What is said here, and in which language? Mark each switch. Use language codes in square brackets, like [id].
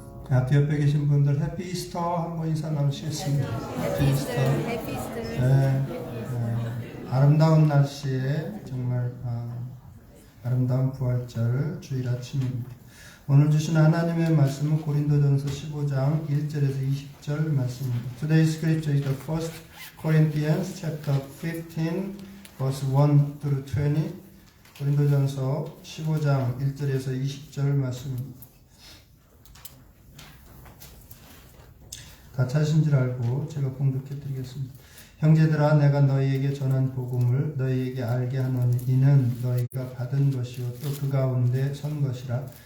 [ko] 앞에 옆에 계신 분들 해피 이스터 한번 인사 나누시겠습니다. 해피 이스터. 네, 아름다운 날씨에 정말 아름다운 부활절 주일 아침입니다. 오늘 주신 하나님의 말씀은 고린도전서 15장 1절에서 20절 말씀입니다. [en] Today's scripture is the 1 Corinthians chapter 15 verse 1 through 20. [ko] 고린도전서 15장 1절에서 20절 말씀입니다. 다 찾으신 줄 알고 제가 봉독해 드리겠습니다. 형제들아 내가 너희에게 전한 복음을 너희에게 알게 하노니 이는 너희가 받은 것이요 또 그 가운데 선 것이라.